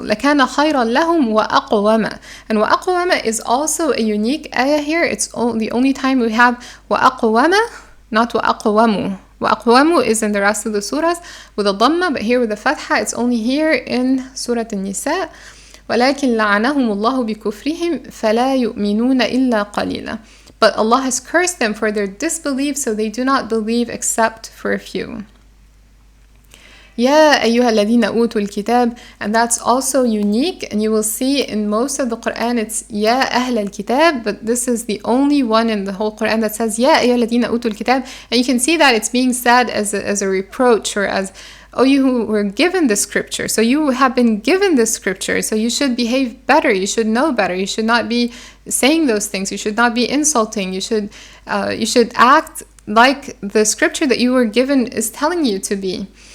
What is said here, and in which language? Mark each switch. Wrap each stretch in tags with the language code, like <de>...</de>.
<ar>لكان خيرا لهم وأقوم.</ar> <en>And وأقوم is also a unique ayah here. It's the only time we have وأقوم, not وأقوم. وأقوم is in the rest of the surahs with a dhamma, but here with the fatha, it's only here in Surat An-Nissaa.</en> <ar>ولكن لعنهم الله بكفرهم فلا يؤمنون إلا قليلا.</ar> <en>But Allah has cursed them for their disbelief, so they do not believe except for a few.</en> <ar>يا أيها الذين أوتوا الكتاب,</ar> <en>and that's also unique, and you will see in most of the Quran it's</en> <ar>يا أهل الكتاب,</ar> <en>but this is the only one in the whole Quran that says يا أيها الذين أوتوا الكتاب, and you can see that it's being said as a reproach, or as, oh, you who were given the scripture, so you have been given the scripture, so you should behave better, you should know better, you should not be saying those things, you should not be insulting, you should act like the scripture that you were given is telling you to be.</en>